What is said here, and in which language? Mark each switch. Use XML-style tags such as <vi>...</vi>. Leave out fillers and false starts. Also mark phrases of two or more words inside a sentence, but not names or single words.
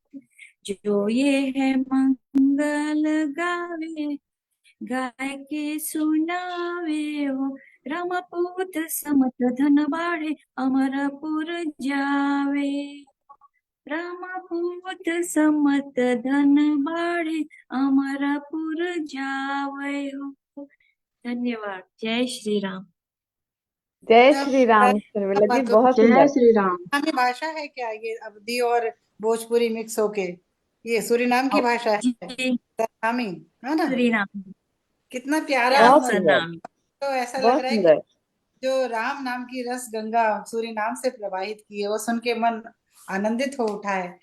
<hns>जो ये है मंगल गावे गाय के सुनावे हो रामपूत समत धन बाढ़े अमरपुर जावे रामपूत समत धन बाढ़े अमरपुर जावे हो।</hns> <hi>धन्यवाद। जय श्री राम। जय श्री राम शर्मिला जी, बहुत जय सुंदर। श्री राम। की भाषा है क्या ये अवधी और भोजपुरी मिक्स होके? ये सूरीनाम की भाषा है, सरनामी है ना? सूरीनाम कितना प्यारा बहुत सुंदर, तो ऐसा लग बहुत रहा है कि सुंदर। जो राम नाम की रस गंगा सूरीनाम से प्रवाहित की है वो सुन के मन आनंदित हो उठा है।</hi>